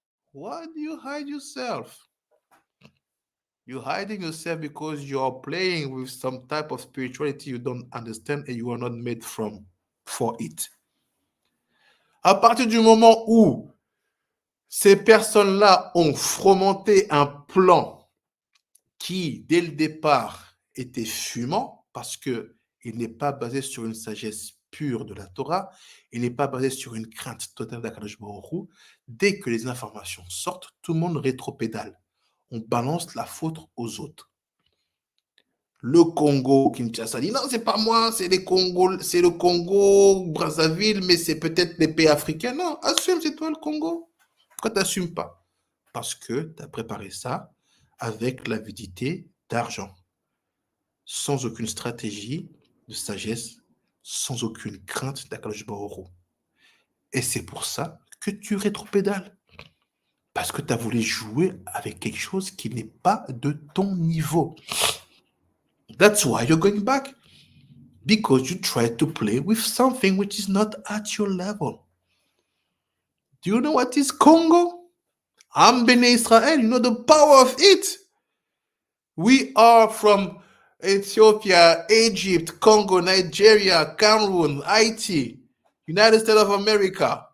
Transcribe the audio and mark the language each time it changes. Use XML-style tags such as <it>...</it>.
<en>Why do you hide yourself? You're hiding yourself because you are playing with some type of spirituality you don't understand and you are not made from. for it.</en> <fr>À partir du moment où ces personnes-là ont fomenté un plan qui, dès le départ, était fumant, parce qu'il n'est pas basé sur une sagesse pure de la Torah, il n'est pas basé sur une crainte totale d'Akadosh Baruch Hu. Dès que les informations sortent, tout le monde rétropédale. On balance la faute aux autres. Le Congo, Kinshasa dit non, c'est pas moi, c'est le Congo, Brazzaville, mais c'est peut-être les pays africains. Non, assume, c'est toi le Congo. Pourquoi tu n'assumes pas? Parce que tu as préparé ça avec l'avidité d'argent, sans aucune stratégie de sagesse, sans aucune crainte d'Akadosh Baruch Hu. Et c'est pour ça que tu rétropédales. Parce que tu as voulu jouer avec quelque chose qui n'est pas de ton niveau.</fr> <en>That's why you're going back. Because you try to play with something which is not at your level. Do you know what is Congo? Am Bnei Israel. You know the power of it. We are from Ethiopia, Egypt, Congo, Nigeria, Cameroon, Haiti, United States of America.</en>